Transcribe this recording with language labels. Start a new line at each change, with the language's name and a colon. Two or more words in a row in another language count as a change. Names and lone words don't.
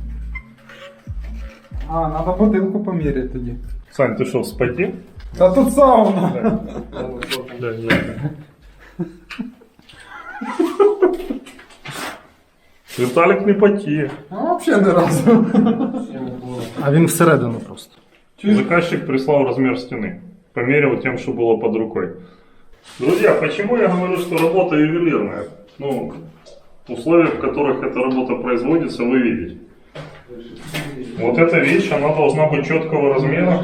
Ukrainian: А, надо бутилку поміряти тоді. Сань,
Russian: ты что, в споте?
Ukrainian: Та тут сауна.
Russian: Да, Виталик не поти.
Ukrainian: А взагалі не разу. А він всередину просто.
Russian: Заказчик прислал размер стены. Померил тем, что было под рукой. Друзья, почему я говорю, что работа ювелирная? Ну, условия, в которых эта работа производится, вы видите. Вот эта вещь, она должна быть четкого размера.